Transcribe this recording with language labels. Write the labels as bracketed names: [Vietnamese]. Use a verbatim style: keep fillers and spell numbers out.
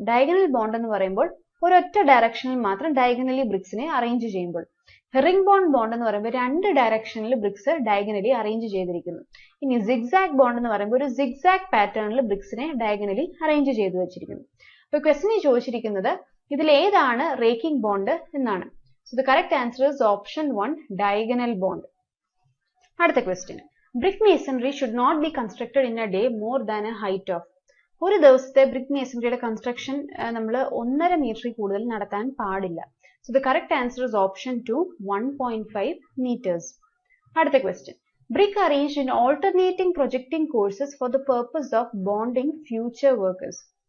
[Malayalam] Diagonal bond എന്ന് പറയുമ്പോൾ ഒരൊറ്റ ഡയറക്ഷനിൽ മാത്രം ഡയഗണലി ബ്രിക്സിനെ അറേഞ്ച് ചെയ്യുമ്പോൾ, ഹെറിംഗ് ബോണ്ട് ബോണ്ട് എന്ന് പറയുമ്പോൾ രണ്ട് ഡയറക്ഷനിൽ ബ്രിക്സ് ഡയഗണലി അറേഞ്ച് ചെയ്തിരിക്കുന്നു. ഇനി സിഗ്സാഗ് ബോണ്ട് എന്ന് പറയുമ്പോൾ ഒരു സിഗ്സാഗ് പാറ്റേണിൽ ബ്രിക്സിനെ ഡയഗണലി അറേഞ്ച് ചെയ്തു വെച്ചിരിക്കുന്നു. അപ്പൊ ക്വസ്റ്റിനെ ചോദിച്ചിരിക്കുന്നത് ഇതിൽ ഏതാണ് റേക്കിംഗ് ബോണ്ട് എന്നാണ്. [English] So the correct answer is option one, diagonal bond. [Malayalam] അടുത്ത question. [English] Brick masonry should not be constructed in a day more than a height of. [Malayalam] ഒരു ദിവസത്തെ ബ്രിക് മേസൺറിയുടെ കൺസ്ട്രക്ഷൻ നമ്മൾ ഒന്നര മീറ്ററിൽ കൂടുതൽ നടത്താൻ പാടില്ല. [English] So the correct answer is option two, one point five metres. [Malayalam] അടുത്ത question. [English] Brick arranged in alternating projecting courses for the purpose of bonding future workers.